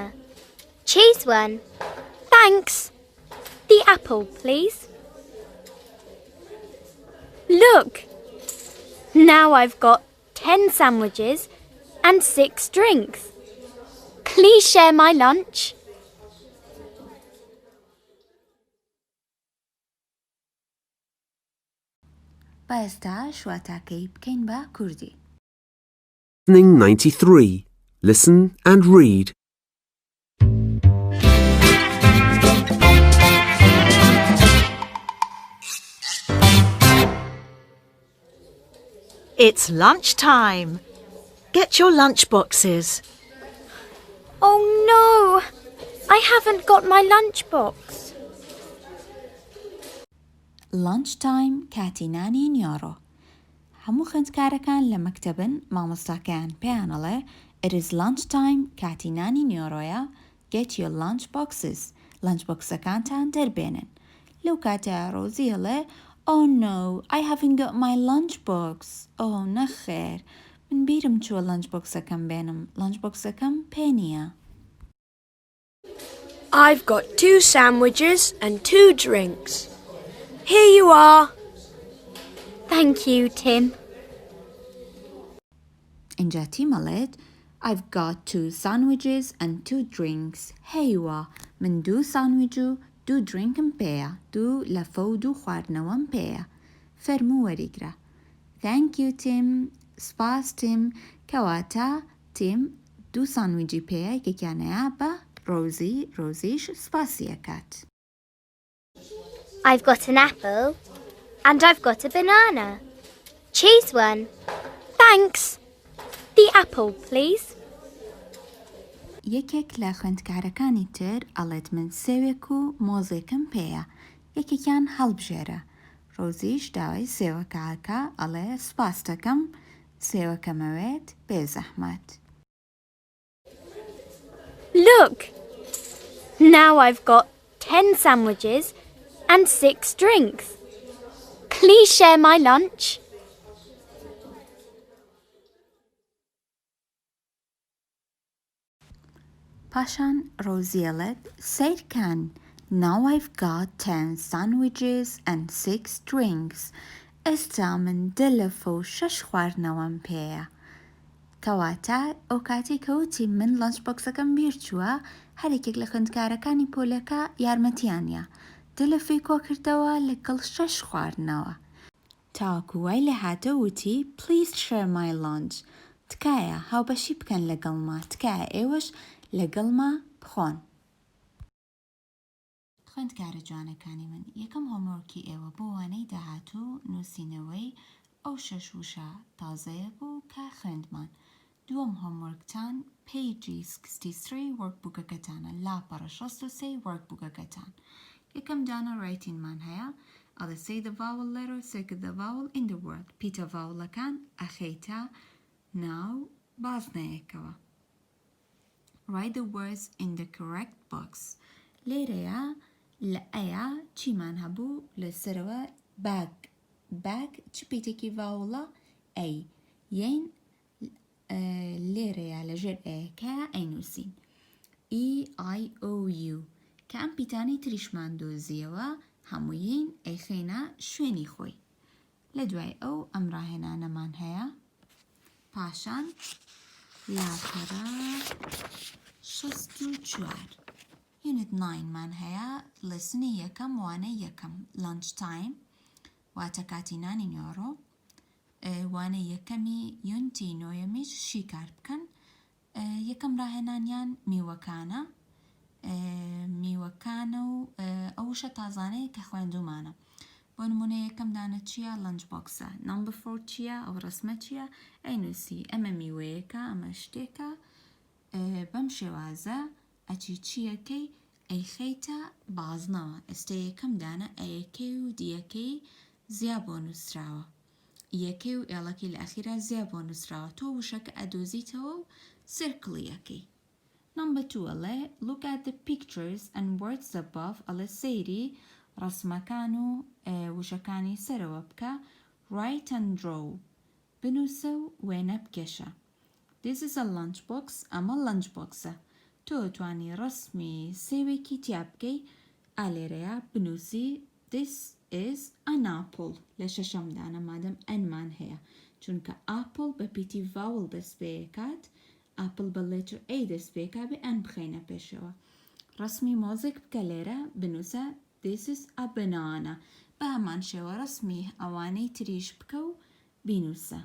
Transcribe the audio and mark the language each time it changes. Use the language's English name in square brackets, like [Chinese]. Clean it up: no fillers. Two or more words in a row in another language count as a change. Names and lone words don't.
[English] Choose one. Thanks. The apple, please. Look! Now I've got 10 sandwiches and 6 drinks. Please share my lunch. [Central Kurdish] با ئێستا شواتاکەی بکەین بە کوردی. [English] Listening 93. Listen and read. It's lunchtime. Get your lunch boxes. Oh no! I haven't got my lunchbox. [Central Kurdish] Lunchtime کاتی نانی نیۆڕۆ. هەموو خوێندکارەکان لە مەکتەبن مامۆستاکەیان پێیانەڵێ [English] It is lunchtime [Central Kurdish] کاتی نانی نیۆڕۆیە. [English] Get your lunch boxes. [Central Kurdish] لانچبۆکسەکانتان دەربێنن. لەو کاتەیە ڕۆزی هەڵێ [English] Oh no, I haven't got my lunchbox. [Central Kurdish] Oh نەخێر. من بیرم چووە لانچبۆکسەکەم بێنم. لانچبۆکسەکەم پێ نییە. [English] I've got 2 sandwiches and 2 drinks. Here you are. Thank you, Tim. [Central Kurdish] اینجا تیم مەڵێت [English] I've got 2 sandwiches and 2 drinks. [Central Kurdish] هەیوە من 2 ساندویچ و 2 درینکم پێیە. 2 لەفە و 2 خواردنەوەم پێیە. فەرموو وەریگرە. [English] Thank you, Tim. [Central Kurdish] سپاس تیم. کەواتە تیم 2 ساندویجی پێیە یەکێکیانەیە بە ڕۆزیش سپاسی ئەکات. [English] I've got an apple and I've got a banana. Choose one. Thanks. The apple, please. [Central Kurdish] یەکێک لە خوێندکارەکانی تر ئەڵێت من سێوێک و مۆزێکم پێیە. یەکێکیان هەڵبژێرە. ڕۆزیش داوای سێوەکەکە ئەڵێ سپاس دەکەم سێوەکەمەوێت بێزەحمەت. [English] Look! Now I've got 10 sandwiches and 6 drinks. Please share my lunch. [Central Kurdish] پاشان ڕۆزیەڵێت سیرکەن. [English] Now I've got 10 sandwiches and 6 drinks. [Central Kurdish] ئێستا من 2 لەفە و 6 خواردنەوەم پێیە. کەواتە ئەو کاتی کەوتی من لەنچ بۆکسەکەم بیر چووە هەرێکێک لە خوێندکارەکانی پۆلەکە یارمەتیانە. 2 لەفەی کۆ کردەوە لەگەڵ 6 خواردنەوە. تاوەکو وای لێ هاتە وتی [English] Please share my lunch. [Central Kurdish] تکایە هاوبەشی بکەن لەگەڵما. تکایە ئێوەش لەگەڵما بخۆن. خوێندکارە جوانەکانی من یەکەم هۆمۆرکی ئێوە بۆ وانەی داهاتوو نووسینەوەی ئەو 6 وشە تازەیە بوو کە خوێندمان. دووەم هۆمۆرکتان پیجی 63 وەرکبووکەکەتانە لاپەڕە 63 وەرکبووکەکەتان. یەکەم دانە ڕایتینمان هەیە ئەڵێ [English] say the vowel letter circle the vowel in the word. [Central Kurdish] پیتە ڤاوڵەکان ئەخەیتە ناو بازنەیەکەوە. [English] Write the words in the correct box. [Central Kurdish] لێرەیە لە ئەیە چیمان هەبوو لەسەرەوە باگ چ پیتێکی ڤاوڵە ئەی یەین لێرەیە لەژێر ئەیەکە ئەینووسین EIOU کە ئەم پیتانەی تریشمان دۆزیەوە هەموویین ئەیخێنە شوێنی خۆی. لە دوای ئەو ئەم ڕاهێنانەمان هەیە. پاشان لاپەڕە 64 Unit 9 مان هەیە لەسنی یەکەم وانەی یەکەم [English] lunch time [Central Kurdish] واتە کاتی نانی نیۆڕۆ. وانەی یەکەمی یونتی نۆیەمیش شیکار بکەن. یەکەم ڕاهێنانیان میوەکانە و ئەو وشە تازانەی کە خوێندومانە. بۆ نمونە یەکەم دانە چییە لەنچ بۆکسە. نمبر 4 چییە ئەو ڕسمە چییە ئەینووسی ئەمە میوەیەکە ئەمە شتێکە. بەم شێوازە ئەچی چیەکەی ئەیخەیتە بازنەوە. ئێستا یەکەم دانە ئەیەکەی و دیەکەی زیا بۆ نووسراوە. یەکەی و ئێڵەکەی لە ئەخیرا زیا بۆ نووسراوە. تۆ وشەکە ئەدۆزیتەوە و سرکڵیەکەی. نمبر 2 ئەڵێ [English] look at the pictures and words above. [Central Kurdish] ئەڵێ سەیری ڕسمەکان و وشەکانی سەرەوە بکە. [English] write and draw. [Central Kurdish] بنووسە و وێنە بکێشە. [English] This is a lunch box. ئەمە lunch boxە. [Central Kurdish] تۆ توانی ڕسمی سێوێکی تیا بکەی. ئالێرەیە بنووسی [English] This is an apple. [Central Kurdish] لە شەشەم دانە مادەم ئەنمان هەیە چونکە apple بە پیتی vowel دەست پێکات. apple بە [English] letter A [Central Kurdish] دەست پێکا بێ ئەن بخەینە پێشەوە. ڕسمی مۆزێک بکە لێرە بنووسە [English] This is a banana. [Central Kurdish] بە هەمان شێوە ڕسمی ئەوانەی تریش بکە و بینووسە.